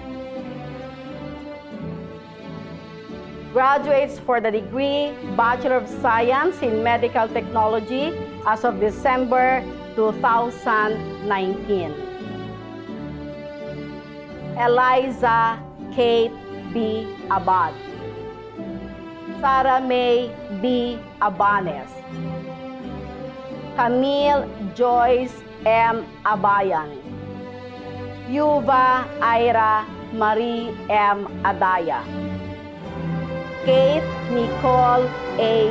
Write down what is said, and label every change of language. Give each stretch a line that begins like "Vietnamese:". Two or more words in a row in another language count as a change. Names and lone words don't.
English: Graduates for the degree Bachelor of Science in Medical Technology as of December 2019. Eliza Kate B. Abad, Sarah May B. Abanes, Camille Joyce M. Abayan, Yuva Ira Marie M. Adaya, Kate Nicole A.